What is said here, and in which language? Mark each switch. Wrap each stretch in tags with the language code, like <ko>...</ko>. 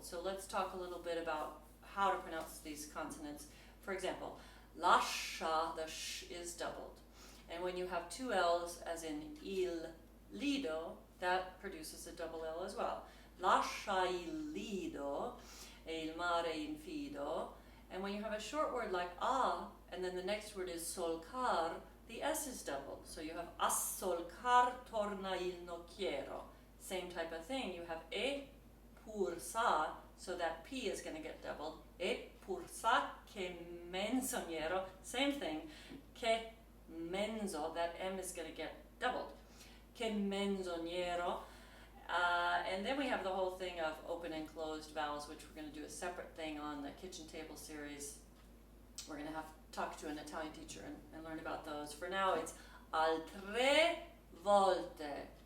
<en>So let's talk a little bit about how to pronounce these consonants. For example, Lascia, the sh is doubled. And when you have two L's, as in il lido, that produces a double L as well.</en> <it>Lascia il lido e il mare infido.</it> <en>And when you have a short word like a, and then the next word is solcar, the S is doubled. So you have</en> <it>a solcar torna il nocchiero.</it> <en>Same type of thing. You have e pur sa, so that P is going to get doubled.</en> <it>E pur sa che menzongnero.</it> <en>Same thing. Che menzo, that M is going to get doubled.</en> <it>Che menzongnero.</it> <en>And then we have the whole thing of open and closed vowels, which we're going to do a separate thing on the kitchen table series. We're going to have to talk to an Italian teacher and learn about those. For now, it's</en> <it>altre volte.</it>